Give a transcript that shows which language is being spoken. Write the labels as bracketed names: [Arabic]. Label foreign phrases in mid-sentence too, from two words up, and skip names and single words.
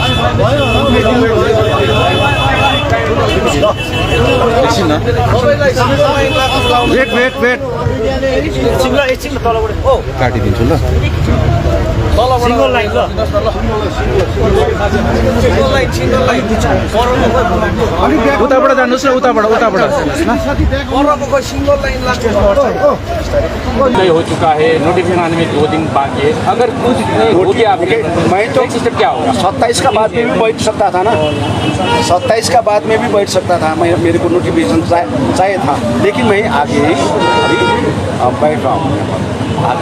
[Nepali] एकछिन न। वेट काटिदिन्छु ल। उताबाट जानुहोस् न, उताबाट। [Hindi] तय हो चुका है, नोटिफिकेशन आने में 2 दिन बाकी है। अगर कुछ नहीं हो गया मैं तो सिस्टम क्या होगा? 27 का बाद में भी बैठ सकता था ना। 27 का बाद में भी बैठ सकता था। मेरे को नोटिफिकेशन चाहिए था, लेकिन मैं आगे अभी बैठ रहा हूँ आगे।